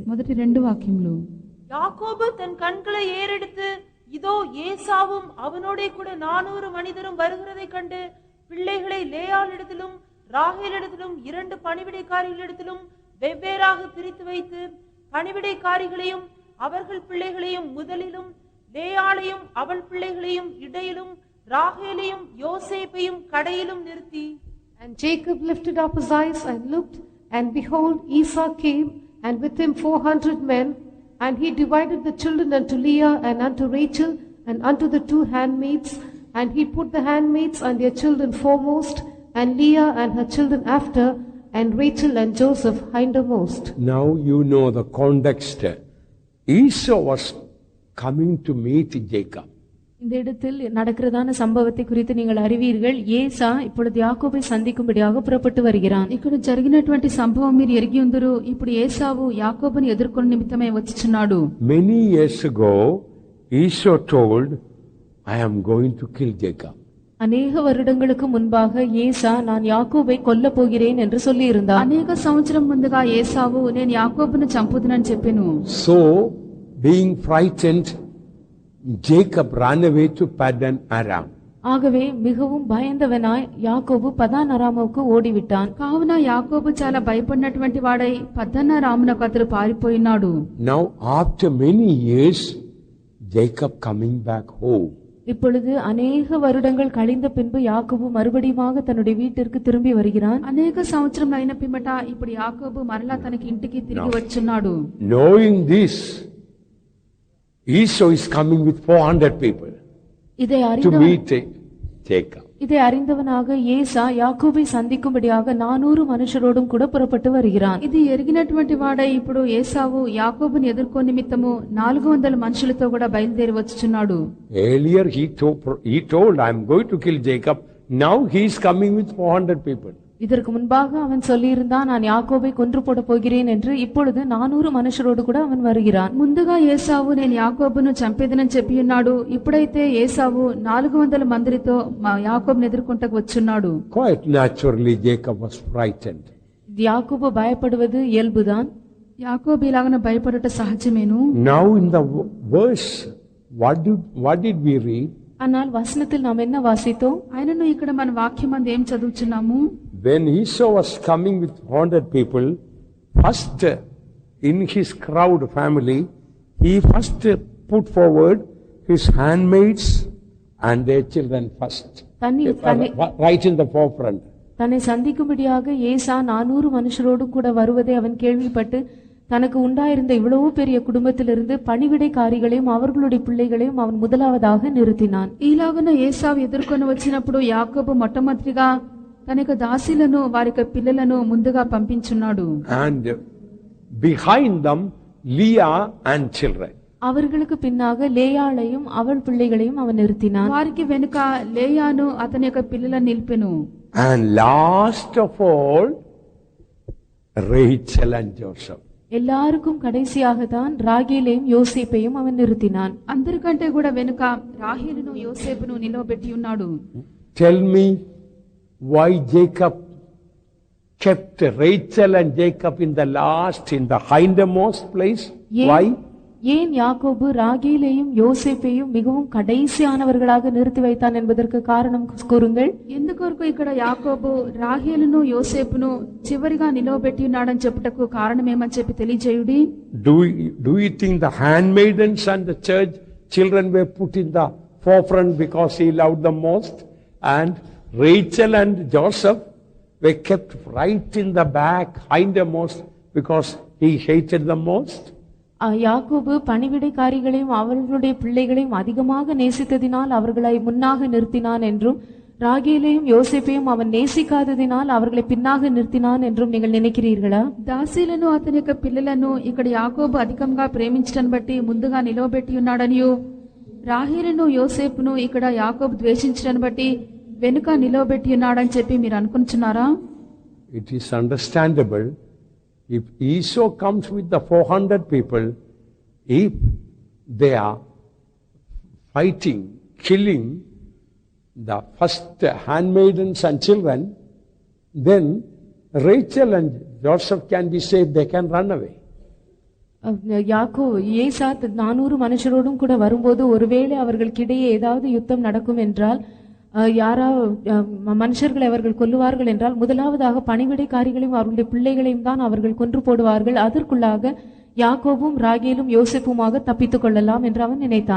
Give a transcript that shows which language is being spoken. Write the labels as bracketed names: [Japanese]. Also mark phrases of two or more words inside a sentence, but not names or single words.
[Telugu] మొదటి 2 వాక్యములు. [Tamil] யாக்கோபு தன் கண்களை ஏறெடுத்து, இதோ ஏசாவும் அவனோடே கூட 400 மனிதரும் வருகிறதை கண்டு பிள்ளைகளை லேயாளிடத்திலும் ராகேலிடத்திலும் 2 பணிவிடைக்காரிகளிடத்திலும் வெவ்வேறாக பிரித்து வைத்து பணிவிடைக்காரிகளையும் அவர்கள் பிள்ளைகளையும் முதலிலும், லேயாளையும் அவள் பிள்ளைகளையும் இடையிலும், ராகேலையும் யோசேப்பையும் கடையிலும் நிறுத்தி. [English] And Jacob lifted up his eyes and looked, and behold, Esau came, and with him 400 men, and he divided the children unto Leah and unto Rachel and unto the 2 handmaids, and he put the handmaids and their children foremost, and Leah and her children after, and Rachel and Joseph hindermost. Now you know the context. Esau was coming to meet Jacob. [Tamil] இந்த இடத்தில் நடக்கிறதான சம்பவத்தை குறித்து நீங்கள் அறிவீர்கள். ஏசா இப்பொழுது யாக்கோபை சந்திக்கும்படியாக புறப்பட்டு வருகிறான். [Telugu] ఇక్కడ జరిగినటువంటి సంభవం మీరు ఎరిగి ఉందరు. ఇప్పుడు ఏసావు యాకోబుని ఎదుర్కొని నిమిత్తమే వచ్చుచున్నాడు. [English] Many years ago, Esau told, I am going to kill Jacob. [Tamil] அநேக வருடங்களுக்கு முன்பாக ஏசா, நான் யாக்கோபை கொல்ல போகிறேன் என்று சொல்லி இருந்தார். [Telugu] అనేక సంవత్సరం ముందుగా ఏసావు, నేను యాకోబును చంపుదునని చెప్పెను. [English] So, being frightened, Jacob ran away to Padan Aram. [Tamil] ஆகவே மிகவும் பயந்தவனாய் யாக்கோபு பதான் அராமுக்கு ஓடிவிட்டான். [Telugu] కావున యాకోబు చాలా భయపడినటువంటి వాడై పద్దన్న రామునకు అతడు పారిపోయినాడు. [English] Now after many years, Jacob coming back home. [Tamil] இப்பொழுது அநேக வருடங்கள் கழிந்த பின்பு யாக்கோபு மறுபடியுமாக தன்னுடைய வீட்டிற்கு திரும்பி வருகிறான். [Telugu] అనేక సంవత్సరం అయిన పిమ్మట ఇప్పుడు యాకోబు మరలా తనకి ఇంటికి తిరిగి వచ్చున్నాడు. [English] Knowing this, Esau is coming with 400 people. [Tamil] இதை [English] to [Tamil] அறிந்தவன் [English] meet Jacob. [Tamil] இதை அறிந்தவனாக ஏசா யாக்கோபை சந்திக்கும்படியாக 400 மனுஷரோடும் கூட புறப்பட்டு வருகிறான். [Telugu] ఇది ఎరిగినటువంటి వాడే ఇప్పుడు ఏసావు యాకోబుని ఎదుర్కో నిమిత్తము 400 మనుషులతో కూడా బయలుదేరి వచ్చుచున్నాడు. [English] Earlier he told, I am going to kill Jacob. Now he is coming with 400 people. [Tamil] இதற்கு முன்பாக அவன் சொல்லியிருந்தான், நான் யாக்கோபை கொன்று போட போகிறேன் என்று. இப்பொழுது 400 மனுஷரோடு கூட அவன் வருகிறான். [Telugu] ముందుగా ఏసావు నేను యాకోబును చంపేదనని చెప్పి ఉన్నాడు. ఇప్పుడైతే ఏసావు 400 మందితో యాకోబుని ఎదుర్కొంటకు వచ్చున్నాడు. [English] Quite naturally Jacob was frightened. [Tamil] யாக்கோபு பயப்படுவது இயல்புதான். [Telugu] యాకోబు ఇలాగన భయపడట సహజమేను. [English] Now in the verse, what did we read? [Tamil] ஆனால் வசனத்தில் நாம் என்ன வாசித்தோம்? [Telugu] ఆయనను ఇక్కడ మన వాక్యం అందు ఏం చదువుచున్నాము? [English] When Esau was coming with 100 people, first in his crowd family, he first put forward his handmaids and their children first. Right in the forefront. [Tamil] தன்னை சந்திக்கும்படியாக ஏசா 400 மனுஷரோடு கூட வருவதை அவன் கேள்விப்பட்டு தனக்கு உண்டாயிருந்த இவ்வளவு பெரிய குடும்பத்திலிருந்து பணிவிடைக்காரிகளையும் அவர்களுடைய பிள்ளைகளையும் அவன் முதலாவதாக நிறுத்தினான். [Telugu] ఈలాగున ఏసావు ఎదుర్కొని వచ్చినప్పుడు యాకోబు మొట్టమొదటిగా తన యొక్క దాసీలను వారి యొక్క పిల్లలను ముందుగా పంపించున్నాడు. [English] And behind them Leah and children. [Tamil] அவர்களுக்கு பின்னாக லேயாளையும் அவள் பிள்ளைகளையும் அவன் நிறுத்தினான். [Telugu] వారికి వెనుక లేయాను అతని యొక్క పిల్లలను నిలిపెను. [English] And last of all Rachel and Joseph. [Tamil] எல்லாருக்கும் கடைசியாக தான் ராகேலையும் யோசேப்பையும் அவன் நிறுத்தினான். [Telugu] అందరికంటే కూడా వెనుక రాహేలును యోసేపును నిలవబెట్టి ఉన్నాడు. [English] Tell me why Jacob kept Rachel and Jacob in the last, in the hindermost place? Why? [Tamil] ஏன் யாக்கோபு ராகேலையும் யோசேப்பையும் மிகவும் கடைசியானவர்களாக நிறுத்தி வைத்தான் என்பதற்கு காரணம் கூறுங்கள். [Telugu] ఎందుకొరకు ఇక్కడ యాకోబు రాహేలును యోసేపును చివరిగా నిలవబెట్టి ఉన్నాడని చెప్పుటకు కారణం ఏమని చెప్పి తెలియజేయుడి. [English] Do you think the handmaidens and the church children were put in the forefront because he loved them most, and Rachel and Joseph were kept right in the back, hindermost, because he hated them most? [Tamil] யாக்கோபு பணிவிடைக்காரிகளையும் அவர்களுடைய பிள்ளைகளையும் அதிகமாக நேசித்ததினால் அவர்களை முன்னாக நிறுத்தினான் என்றும், ராகேலையும் யோசேப்பையும் அவன் நேசிக்காததினால் அவர்களை பின்னாக நிறுத்தினான் என்றும் நீங்கள் நினைக்கிறீர்களா? [Telugu] దాసీలను అతని యొక్క పిల్లలను ఇక్కడ యాకోబు అధికంగా ప్రేమించడాన్ని బట్టి ముందుగా నిలవబెట్టి ఉన్నాడనియు, రాహేలును యోసేపును ఇక్కడ యాకోబు ద్వేషించడాన్ని బట్టి వెనుక నిలవబెట్టి ఉన్నాడని చెప్పి మీరు అనుకుంటున్నారా? [English] It is understandable. If Esau comes with the 400 people, if they are fighting, killing the first handmaidens and children, then Rachel and Joseph can be saved, they can run away. [Tamil] ஏசா 400 மனுஷரோடும் கூட வரும்போது ஒருவேளை அவர்களுக்கிடையே ஏதாவது யுத்தம் நடக்கும் என்றால், மனுஷர்களை அவர்கள் கொல்லுவார்கள் என்றால், முதலாவதாக பணிவிடைக்காரிகளையும் அவர்களுடைய பிள்ளைகளையும் தான் அவர்கள் கொன்று போடுவார்கள். அதற்குள்ளாக யாக்கோபும் ராகேலும் யோசேப்புமாக தப்பித்துக் கொள்ளலாம் என்று அவன் நினைத்தான்.